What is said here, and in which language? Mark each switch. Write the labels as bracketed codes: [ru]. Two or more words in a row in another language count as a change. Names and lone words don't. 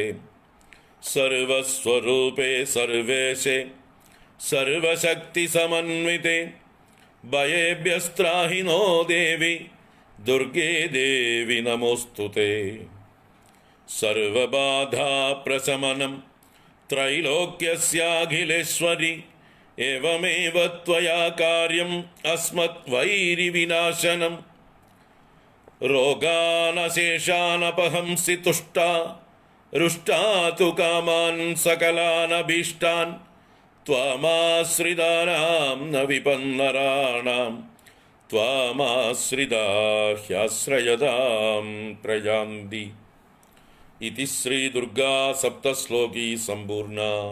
[sa] സർവസ്വരൂപേ സർവേശേ സർവശക്തിസമന്വിതേ, ഭയേഭ്യസ്ത്രാഹി നോ ദേവി ദുർഗേ ദേവി നമോസ്തുതേ. സർവബാധാ പ്രശമനം त्रैलोक्यस्याखिलेश्वरि एवमेव त्वया कार्यम् अस्मद्वैरिविनाशनं रोगानशेषानपहंसि तुष्टा रुष्टा तु कामान् सकलानभीष्टान् त्वामाश्रितानां न विपन्नराणां त्वामाश्रिता ह्याश्रयतां प्रयान्ति इति श्री दुर्गा सप्तश्लोकी संपूर्णा।